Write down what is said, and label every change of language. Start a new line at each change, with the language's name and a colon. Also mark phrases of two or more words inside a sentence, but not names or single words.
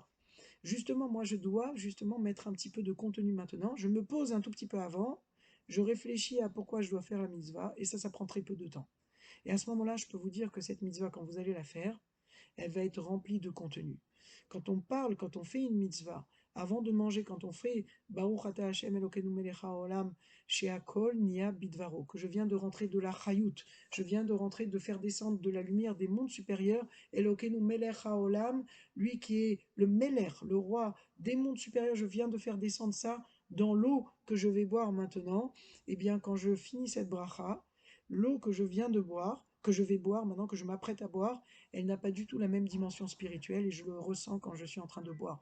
French: Justement, moi, je dois justement mettre un petit peu de contenu maintenant. Je me pose un tout petit peu avant, je réfléchis à pourquoi je dois faire la mitzvah, et ça prend très peu de temps. Et à ce moment-là, je peux vous dire que cette mitzvah, quand vous allez la faire, elle va être remplie de contenu. Quand on parle, quand on fait une mitzvah, avant de manger, quand on fait
Hebrew: ברוך אתה השם אלוקינו מלך העולם שהכל נהיה בדברו,
French: que je viens de rentrer de la Chayut, je viens de rentrer de faire descendre de la lumière des mondes supérieurs,
Hebrew: אלוקינו מלך העולם,
French: lui qui est le Melech, le roi des mondes supérieurs, je viens de faire descendre ça dans l'eau que je vais boire maintenant. Eh bien, quand je finis cette bracha, l'eau que je viens de boire, que je vais boire, maintenant que je m'apprête à boire, elle n'a pas du tout la même dimension spirituelle et je le ressens quand je suis en train de boire.